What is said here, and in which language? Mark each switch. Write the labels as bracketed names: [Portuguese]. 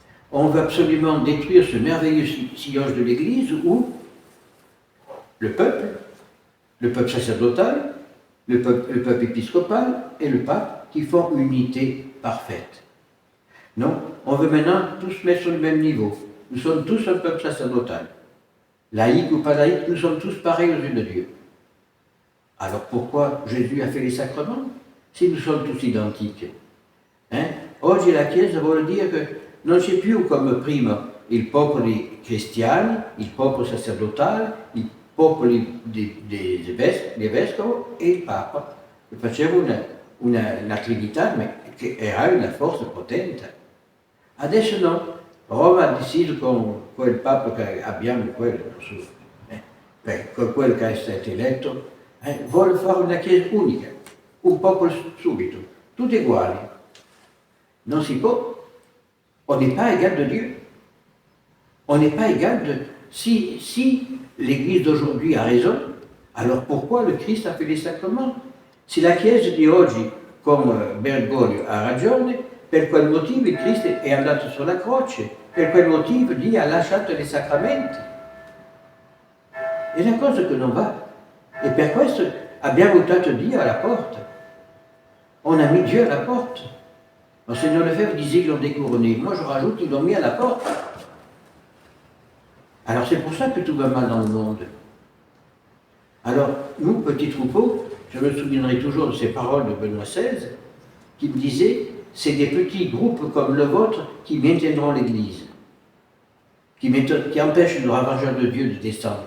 [French] On veut absolument détruire ce merveilleux sillage de l'Église où le peuple sacerdotal, le peuple épiscopal et le pape qui font une unité parfaite. Non, on veut maintenant tous mettre sur le même niveau. Nous sommes tous un peuple sacerdotal. Laïque ou pas laïque, nous sommes tous pareils aux yeux de Dieu. Alors pourquoi Jésus a fait les sacrements si nous sommes tous identiques? [Italian] Oggi la Chiesa vuol dire che non c'è più come prima il popolo cristiano, il popolo sacerdotale, i popoli dei vescovi e il Papa, che faceva una trinità che era una forza potente. Adesso no, Roma ha deciso con quel Papa che abbiamo, quello che è stato eletto, vuole fare una Chiesa unica, un popolo subito, tutti uguali. Non si può. [French] On n'est pas égal de Dieu. On n'est pas égal de... Si l'Église d'aujourd'hui a raison, alors pourquoi le Christ a fait les sacrements? [Italian] Si la Chiesa di oggi, come Bergoglio, ha ragione, per quel motivo il Cristo è andato sulla croce, per quel motivo Dio ha lasciato i sacramenti. È una cosa che non va. E per questo abbiamo buttato Dio alla porta. [French] On a mis Dieu à la porte. Monseigneur Lefebvre disait qu'ils l'ont découronné. Moi, je rajoute qu'ils l'ont mis à la porte. Alors, c'est pour ça que tout va mal dans le monde. Alors, nous, petits troupeaux, je me souviendrai toujours de ces paroles de Benoît XVI, qui me disait, c'est des petits groupes comme le vôtre qui maintiendront l'Église, qui empêchent le ravageur de Dieu de descendre.